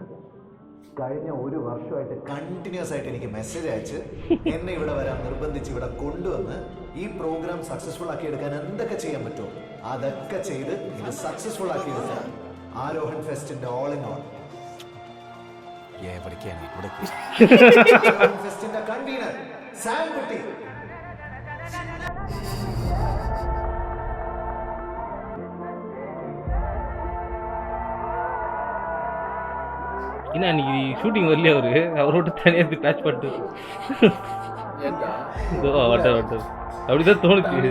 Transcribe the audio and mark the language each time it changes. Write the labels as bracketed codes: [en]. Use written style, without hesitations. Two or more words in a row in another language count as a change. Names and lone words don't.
[ml] കഴിഞ്ഞ ഒരു വർഷമായിട്ട് കണ്ടിന്യൂസ് ആയിട്ട് എനിക്ക് മെസ്സേജ് അയച്ച് എന്നെ ഇവിടെ വരാൻ നിർബന്ധിച്ച് ഇവിടെ കൊണ്ടുവന്ന് ഈ പ്രോഗ്രാം സക്സസ്ഫുൾ ആക്കി എടുക്കാൻ എന്തൊക്കെ ചെയ്യാൻ പറ്റുമോ അതൊക്കെ ചെയ്ത് ഇത് സക്സസ്ഫുൾ ആക്കി എടുക്കാൻ ആരോഹൺ ഫെസ്റ്റിന്റെ [en] all in all [ml] ഫെസ്റ്റിന്റെ കൺവീനർ സാം കുട്ടി. [ta] ஏன்னா அன்னைக்கு ஷூட்டிங் வரலையே அவரோட தனியாக இருந்து பேட்ச் பண்ணிட்டு வட்டார் அப்படிதான் தோணுச்சு.